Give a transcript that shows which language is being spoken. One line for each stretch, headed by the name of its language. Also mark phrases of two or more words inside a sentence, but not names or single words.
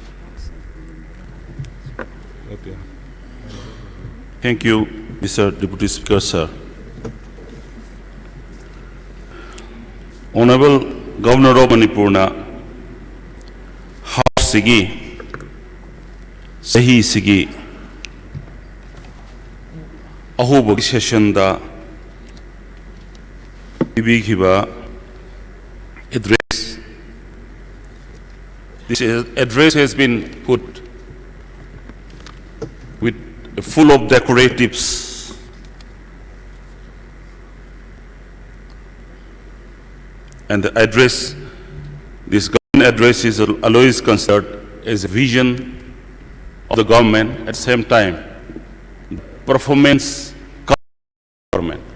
English: Thank you, Mr. Deputy Speaker, sir. Honorable Governor of Manipur
Manipuri: na House sigi sahi sigi ahubo session da ibighiba address.
English: This address has been put with full of decoratives. And the address, this government address is always considered as a vision of the government, at the same time, performance government.